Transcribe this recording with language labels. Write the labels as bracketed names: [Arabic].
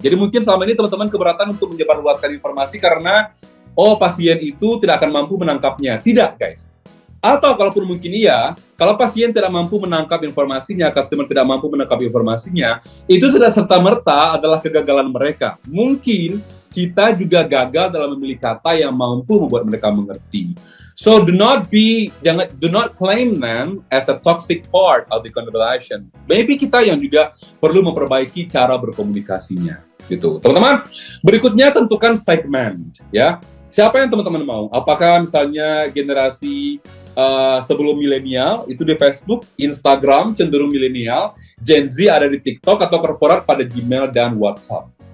[Indonesian] Jadi mungkin selama ini teman-teman keberatan untuk menyebarluaskan informasi karena, pasien itu tidak akan mampu menangkapnya. Tidak, guys. Atau kalaupun mungkin iya, kalau pasien tidak mampu menangkap informasinya, customer tidak mampu menangkap informasinya, itu tidak serta-merta adalah kegagalan mereka. Mungkin kita juga gagal dalam memilih kata yang mampu membuat mereka mengerti. [English] So do not claim them as a toxic part of the conversation. [Indonesian] Maybe kita yang juga perlu memperbaiki cara berkomunikasinya, gitu. Teman-teman, berikutnya tentukan segmen, ya. Siapa yang teman-teman mau? Apakah misalnya generasi sebelum milenial itu di Facebook, Instagram cenderung milenial, Gen Z ada di TikTok atau korporat pada Gmail dan WhatsApp.